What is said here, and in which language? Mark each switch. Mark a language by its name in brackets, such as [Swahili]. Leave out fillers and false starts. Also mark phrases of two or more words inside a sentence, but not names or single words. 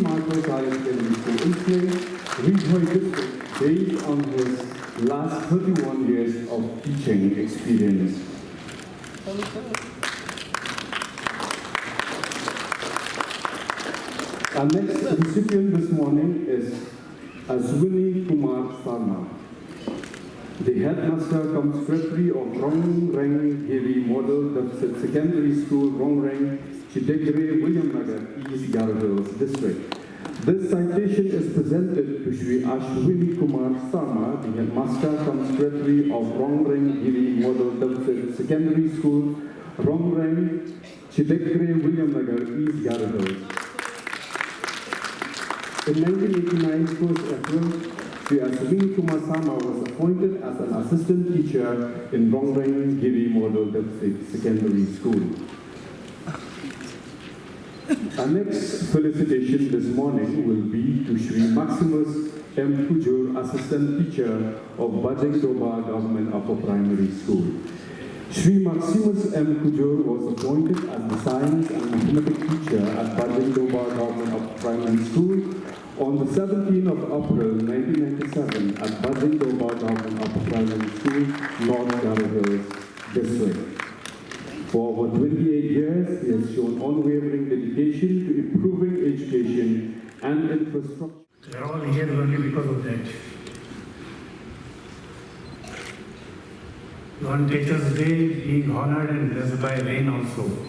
[English] Michael's Higher Secondary School, Umsling, Vijayashankar District, based on his last 31 years of teaching experience. Our next recipient this morning is Aswini Kumar Sarma, the headmaster cum secretary of Rongreng Giri Model Deficit Secondary School, Rongreng, Chidegre, William Nagar, East Yarraville District. This citation is presented to Shri Ashwini Kumar Sarma, the headmaster cum secretary of Rongreng Giri Model Deficit Secondary School, Rongreng, Chidegre, William Nagar, East Yarraville. In 1989, 1st April, Shri Ashwini Kumar Sarma was appointed as an assistant teacher in Rongreng Giri Model Deficit Secondary School. Our next felicitation this morning will be to Shri Maximus M. Kujur, Assistant Teacher of Bajeng Doba Government Upper Primary School. Shri Maximus M. Kujur was appointed as the Science and Mathematics Teacher at Bajeng Doba Government Upper Primary School On the 17th of April 1997 at Bajindoba Government Upper Primary School, North Garo Hills District. For over 28 years, he has shown unwavering dedication to improving education and infrastructure. We are all here only because of that. On Teachers' Day, being honored and blessed by rain also.